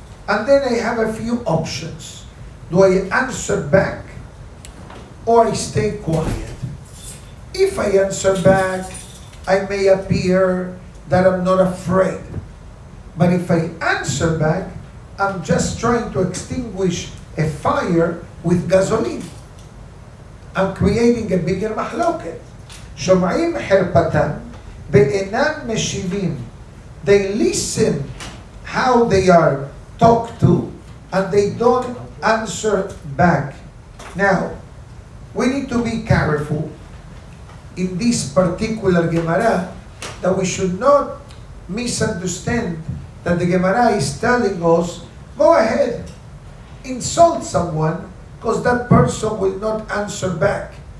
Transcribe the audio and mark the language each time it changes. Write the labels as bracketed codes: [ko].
[en] And then I have a few options. Do I answer back or I stay quiet? If I answer back, I may appear that I'm not afraid. But if I answer back, I'm just trying to extinguish a fire with gasoline. I'm creating a bigger מחלוקת. [he] שומעים חרפתם ואינם משיבים. [en] They listen how they are talked to and they don't answer back. Now, we need to be careful in this particular Gemara that we should not misunderstand that the Gemara is telling us, go ahead, insult someone because that person will not answer back.